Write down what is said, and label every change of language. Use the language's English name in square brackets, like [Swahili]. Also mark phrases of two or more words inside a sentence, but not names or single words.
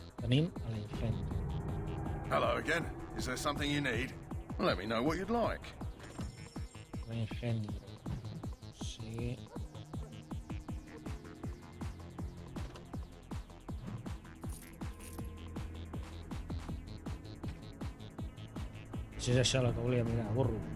[Catalan] Venim al ingenio. [English] Hello again. Is there something you need? Let me know what you'd like. [Catalan] Al ingenio. Sí. Si és això el que volia mirar, burro.